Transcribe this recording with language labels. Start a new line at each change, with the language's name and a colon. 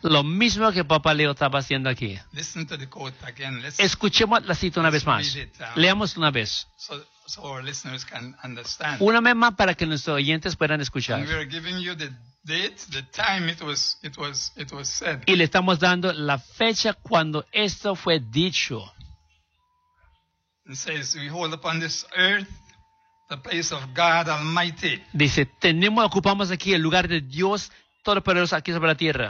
Spanish: Lo mismo que Papá Leo estaba haciendo aquí.
English: Listen to the quote again.
Spanish: Escuchemos la cita una vez más. Leamos una vez.
English: So our listeners can understand.
Spanish: Una vez más para que nuestros oyentes puedan escuchar.
English: We are giving you the date, the time it was said.
Spanish: Y le estamos dando la fecha cuando esto fue dicho.
English: It says, we hold upon this earth the place of God Almighty.
Spanish: Dice, tenemos, ocupamos aquí el lugar de Dios Todopoderoso aquí sobre la tierra.